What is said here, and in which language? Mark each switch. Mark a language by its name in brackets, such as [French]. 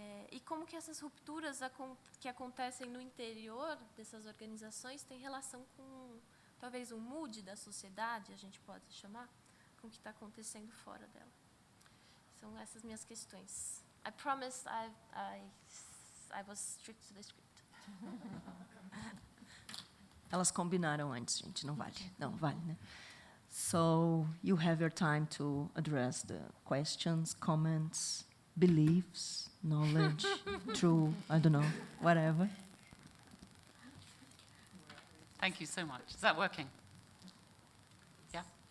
[Portuguese] E como que essas rupturas que acontecem no interior dessas organizações têm relação com, talvez, um mood da sociedade, a gente pode chamar, com o que está acontecendo fora dela. São essas minhas questões. [English] I promised I was strict to the script. [Portuguese] Elas combinaram antes, gente, não vale. Não, vale, né? [English] So, you have your time to address the questions, comments, beliefs, knowledge, true, I don't know, whatever. Thank you so much. Is that working? Yeah?